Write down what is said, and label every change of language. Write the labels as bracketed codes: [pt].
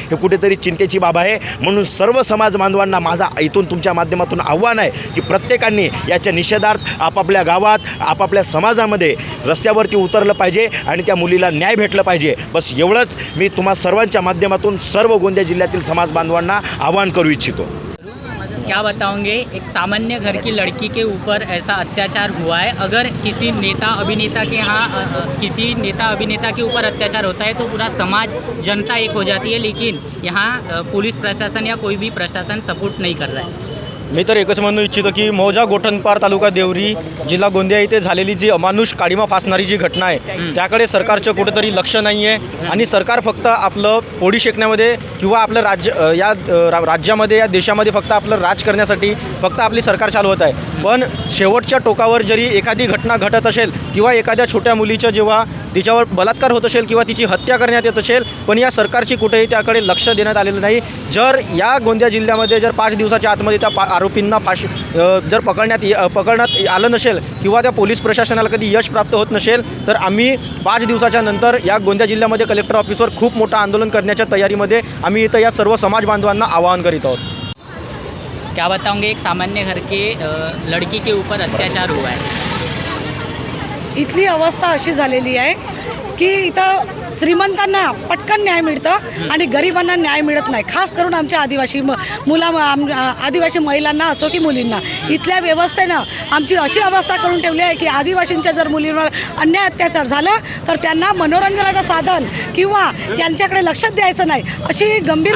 [mr] हे कुठेतरी चिंतेची बाब आहे. म्हणून सर्व समाज बांधवांना माझा इथून तुमच्या माध्यमातून आव्हान आहे की प्रत्येकाने याच्या निषेधार्थ आपापल्या गावात आपापल्या समाजामध्ये रस्त्यावरती उतरलं पाहिजे आणि त्या मुलीला न्याय भेटलं पाहिजे. बस एवढंच मी तुम्हा सर्वांच्या माध्यमातून सर्व गोंदिया जिल्ह्यातील समाज बांधवांना आवाहन करू इच्छितो. [hi] क्या बताओगे, एक सामान्य घर की लड़की के ऊपर ऐसा अत्याचार हुआ है. अगर किसी नेता अभिनेता के यहाँ किसी नेता अभिनेता के ऊपर अत्याचार होता है तो पूरा समाज जनता एक हो जाती है, लेकिन यहाँ पुलिस प्रशासन या कोई भी प्रशासन सपोर्ट नहीं कर रहा है. [mr] मी तर एकच म्हणू इच्छितो की मौजा गोठणपार तालुका देवरी जिल्हा गोंदिया इथे झालेली जी अमानुष काळीमा फासणारी जी घटना आहे त्याकडे सरकारचं कुठेतरी लक्ष नाही आहे आणि सरकार फक्त आपलं पोळी शेकण्यामध्ये किंवा आपलं राज्यामध्ये या देशामध्ये फक्त आपलं राज करण्यासाठी फक्त आपली सरकार चालवत आहे. पण शेवटच्या टोकावर जरी एखादी घटना घटत असेल किंवा एखाद्या छोट्या मुलीचं जेव्हा तिच्यावर बलात्कार होत असेल किंवा तिची हत्या करण्यात येत असेल पण या सरकारची कुठेही त्याकडे लक्ष देण्यात आलेलं नाही. जर या गोंदिया जिल्ह्यामध्ये जर 5 दिवसाच्या आतमध्ये त्या आरोपींना जर पकडण्यात आलं नसेल किंवा त्या पोलीस प्रशासनाला कधी यश प्राप्त होत नसेल तर आम्ही 5 दिवसाच्या नंतर या गोंदिया जिल्ह्यामध्ये कलेक्टर ऑफिसवर खूप मोठं आंदोलन करण्याच्या तयारीमध्ये आम्ही इथं या सर्व समाज बांधवांना आवाहन करीत आहोत. [hi] क्या बताओगे, एक सामान्य घर के लड़की के ऊपर अत्याचार हुआ है. [mr] इथली अवस्था अशी झालेली आहे की इथं श्रीमंतांना पटकन न्याय मिळतं आणि गरिबांना न्याय मिळत नाही. खास करून आमच्या आदिवासी आदिवासी महिलांना असो की मुलींना इथल्या व्यवस्थेनं आमची अशी अवस्था करून ठेवली आहे की आदिवासींच्या जर मुलींवर अन्याय अत्याचार झाला तर त्यांना मनोरंजनाचं साधन किंवा यांच्याकडे लक्ष द्यायचं नाही अशी गंभीर